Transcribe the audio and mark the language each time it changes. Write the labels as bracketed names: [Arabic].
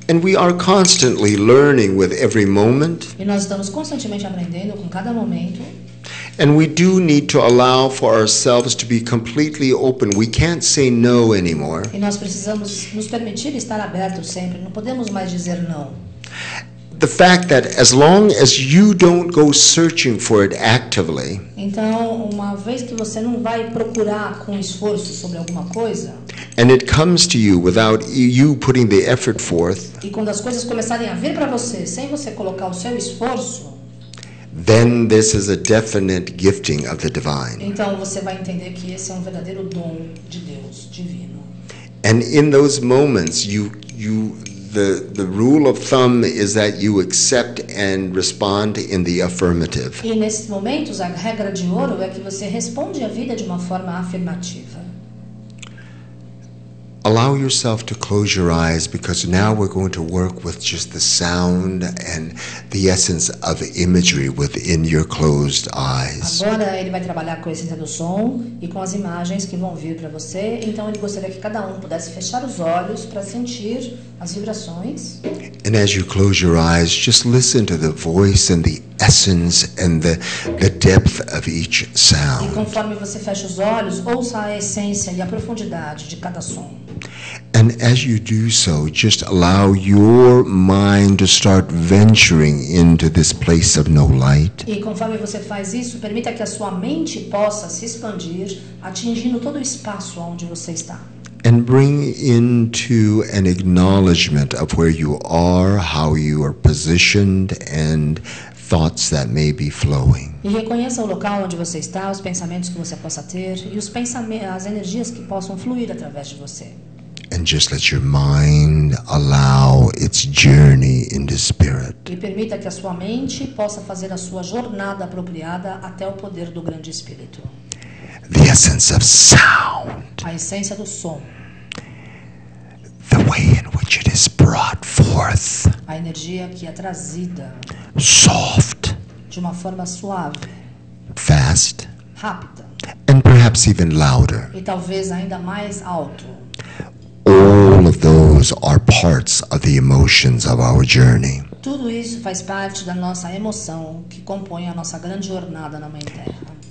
[English] And we are constantly learning with every moment. [Portuguese] E nós estamos constantemente aprendendo com cada momento. [English] And we do need to allow for ourselves to be completely open. We can't say no anymore. [Portuguese] E nós precisamos nos permitir estar abertos sempre. Não podemos mais dizer não. [English] The fact that as long as you don't go searching for it actively, [Portuguese] Então, uma vez que você não vai procurar com esforço sobre alguma coisa, [English] and it comes to you without you putting the effort forth, [Portuguese] e quando as coisas começarem a vir para você sem você colocar o seu esforço, [English] then this is a definite gifting of the divine. [Portuguese] então você vai entender que esse é um verdadeiro dom de Deus, divino. [English] And in those moments, the rule of thumb is that you accept and respond in the affirmative. [Portuguese] E nesses momentos, a regra de ouro é que você responde à vida de uma forma afirmativa. [English] Allow yourself to close your eyes, because now we're going to work with just the sound and the essence of imagery within your closed eyes. [Portuguese] Agora ele vai trabalhar com a essência do som e com as imagens que vão vir para você. Então ele gostaria que cada um pudesse fechar os olhos para sentir as vibrações. [English] And as you close your eyes, just listen to the voice and the essence and the depth of each [Portuguese] E [English] sound. [Portuguese] conforme você fecha os olhos, ouça a essência e a profundidade de cada som. [English] And as you do so, just allow your mind to start venturing into this place of no light. [Portuguese] E conforme você faz isso, permita que a sua mente possa se expandir, atingindo todo o espaço onde você está. [English] And bring into an acknowledgement of where you are, how you are positioned, and thoughts that may be flowing. [Portuguese] E reconheça o local onde você está, os pensamentos que você possa ter e as energias que possam fluir através de você. [English] And just let your mind allow its journey into spirit. [Portuguese] E permita que a sua mente possa fazer a sua jornada apropriada até o poder do grande espírito. [English] The essence of sound. [Portuguese] A essência do som. [English] The way in which it is brought forth. [Portuguese] A energia que é trazida. [English] Soft. [Portuguese] De uma forma suave. [English] Fast. [Portuguese] Rápida. [English] And perhaps even louder. [Portuguese] E talvez ainda mais alto. [English] All of those are parts of the emotions of our journey. [Portuguese] Tudo isso faz parte da nossa emoção que compõe a nossa grande jornada na Mãe Terra.